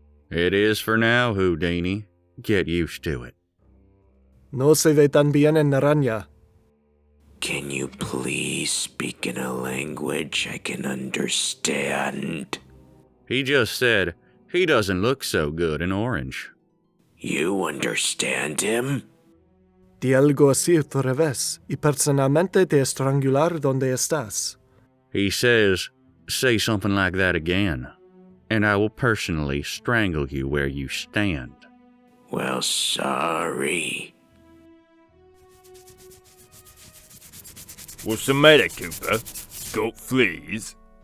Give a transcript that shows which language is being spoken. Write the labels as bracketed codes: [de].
[en] It is for now, Houdini. Get used to it. [es] No se ve tan bien en Naranja. [en] Can you please speak in a language I can understand? He just said he doesn't look so good in orange. You understand him? [es] Di algo así otra vez, y personalmente te estrangular donde estás. [en] He says, say something like that again, and I will personally strangle you where you stand. Well, sorry. What's the matter, Cooper? Got fleas?